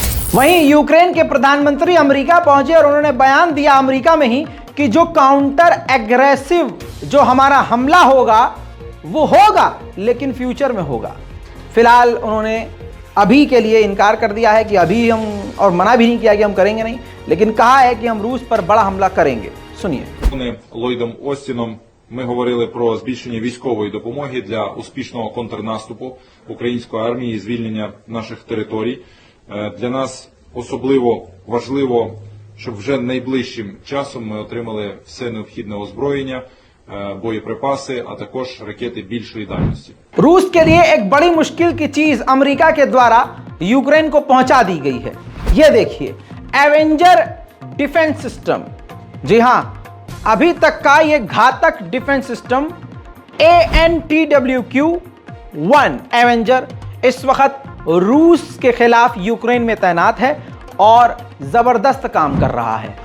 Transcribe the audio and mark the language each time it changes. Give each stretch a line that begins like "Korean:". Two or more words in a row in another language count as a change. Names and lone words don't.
Hindi: वहीं यूक्रेन के प्रधानमंत्री अमेरिका पहुंचे और उन्होंने बयान दिया अमेरिका में ही कि जो
English: counter aggressive
Hindi: जो हमारा हमला होगा वो होगा, लेकिन फ्यूचर में होगा। फिलहाल उन्होंने अभी के लिए इनकार कर दिया है कि अभी हम, और मना भी नहीं किया कि हम करेंगे नहीं, लेकिन कहा है कि हम रूस पर बड़ा हमला करेंगे। सुनिए।
Ukrainian: Ллойдом Остіном ми говорили про збільшення військової допомоги для успішного контрнаступу української армії і звільнення наших територій. Для нас особливо важливо, щоб вже найближчим часом ми отримали все необхідне озброєння, боєприпаси, а також ракети більшої дальності.
Hindi: रूस के लिए एक बड़ी मुश्किल की चीज अमेरिका के द्वारा यूक्रेन को पहुंचा दी गई है। यह देखिए, एवेंजर
English: defense system.
Hindi: जी हां, अभी तक का यह घातक
English: defense system
Hindi: ANTWQ-1 एवेंजर इस वक्त रूस के खिलाफ यूक्रेन में तैनात है और जबरदस्त काम कर रहा है।